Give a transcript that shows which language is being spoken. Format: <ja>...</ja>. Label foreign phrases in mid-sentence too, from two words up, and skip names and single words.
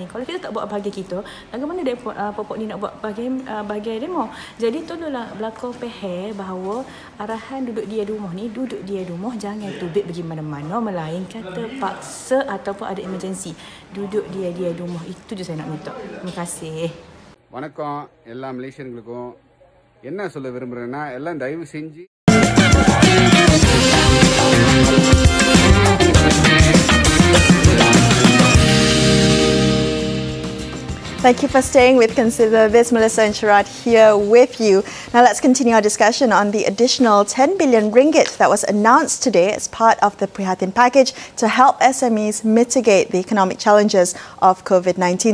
<ms>Kalau kita tak buat bahagian kita, bagaimana pokok ni nak buat bahagian demo? Jadi tolonglah berlaku faham bahawa arahan duduk dia di rumah ni, duduk dia di rumah, jangan tubik pergi mana-mana melainkan terpaksa ataupun ada emergency. Duduk dia di rumah. Itu je saya nak minta. Terima kasih.</ms> <ta>வணக்கம் எல்லா மலேசியர்களுக்கும் என்ன சொல்ல விரும்புறேன்னா எல்லாம் தயவு செஞ்சு</ta> <en>Thank you for staying with Consider This. Melisa and Sharaad here with you. Now let's continue our discussion on the additional 10 billion ringgit that was announced today as part of the Prihatin package to help SMEs mitigate the economic challenges of COVID-19.</en>